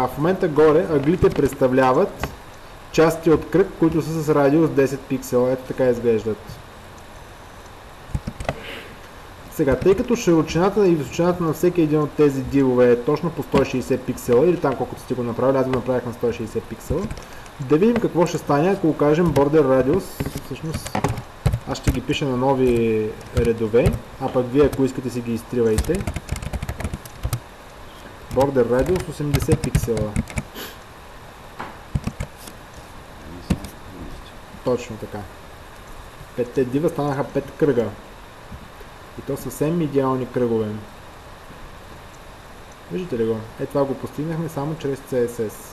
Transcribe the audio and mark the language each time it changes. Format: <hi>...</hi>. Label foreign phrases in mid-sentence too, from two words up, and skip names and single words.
<bg>В момента горе ъглите представляват части от кръг, които са с радиус 10 пиксела. Ето така изглеждат. Сега, тъй като широчината и височината на всеки един от тези дивове е точно по 160 пиксела, или там колкото сте го направили, аз го направих на 160 пиксела, да видим какво ще стане, ако кажем</bg> <en>border radius.</en> <bg>Всъщност, аз ще ги пиша на нови редове, а пък вие, ако искате, си ги изтривайте.</bg> <en>border radius</en> <bg>80 пиксела. Точно така. 5 дива станаха 5 кръга. И то съвсем идеални кръгове. Виждате ли го? Това го постигнахме само чрез CSS.</bg>